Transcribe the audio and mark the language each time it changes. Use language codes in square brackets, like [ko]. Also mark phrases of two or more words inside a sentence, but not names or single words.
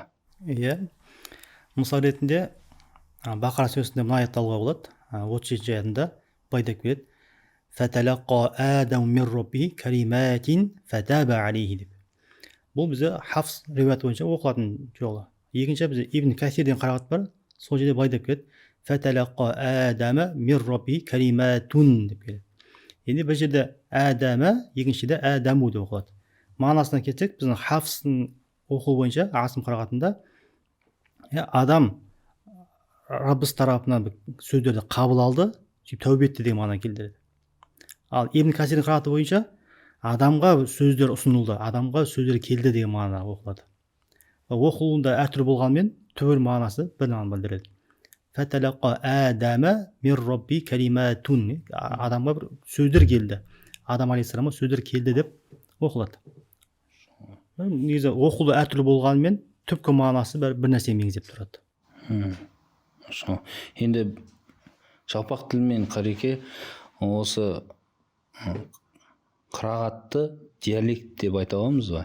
[kk] Мысал ретінде Бақара сүресінде мына аятты алуға болады. 37 аятында былай деп келеді: [ar] «فتلقى آدم من ربه كلمات فتاب عليه» [kk] деп. Бұл бізде Хафс риуаят бойынша оқылатын жолы. Екінші бізде Ибн Касир деген қырағат бар. Сол жерде былай деп келеді: [ar] «فتلقى آدم من ربه كلمات» [kk] деп келеді. Енді бір жерде Адама, екіншіде Адаму деп оқылады. Мағынасына кетсек, біздің Хафстың оқуы бойынша Асым қырағатында адам Раббыс тарапынан сөздерді қабыл алды, сөйтіп тәубе етті деген мағына келді. Ал Ибн Касирдің қырағаты бойынша адамға сөздер ұсынылды, адамға сөздер келді деген мағына оқылады. Оқылуында әртүрлі болғанмен түбір мағынасы бір мағына білдіреді. [ar] فتلقى آدم من ربه كلمات. [kk] Адамға бір сөздер келді. Адам алейхиссаламға сөздер келді деп оқылады. Негізі оқылу әртүрлі болғанмен түпкі мағынасы бір нәрсе меңзеп тұрады. Енді жалпақ тілмен қареке осы қырағатты диалект деп айта аламыз ба?